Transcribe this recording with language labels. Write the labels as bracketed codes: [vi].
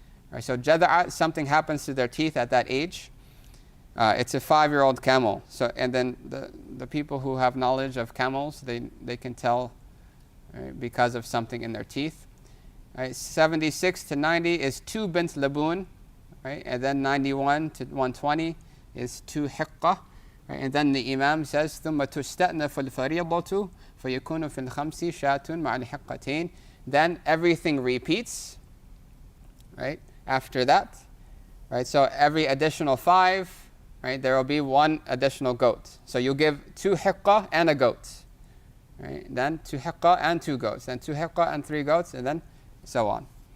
[en] Right, so jada'ah, something happens to their teeth at that age. It's a 5-year-old camel. So, and then the people who have knowledge of camels, they can tell, right, because of something in their teeth. Right, 76 to 90 is 2 bint laboon, right? And then 91 to 120 is 2 hiqqah. Right? And then the Imam says, [ar] ثُمَّ تُسْتَأْنَفُ الْفَرِيضَةُ فَيَكُونُ فِي الْخَمْسِ شَاةٌ مَعَ الْحِقَّتَيْنِ. [en] Then everything repeats, right, after that. Right? So every additional 5, right, there will be 1 additional goat. So you give 2 hiqqah and a goat. Right? Then 2 hiqqah and 2 goats. Then 2 hiqqah and 3 goats, and then so on.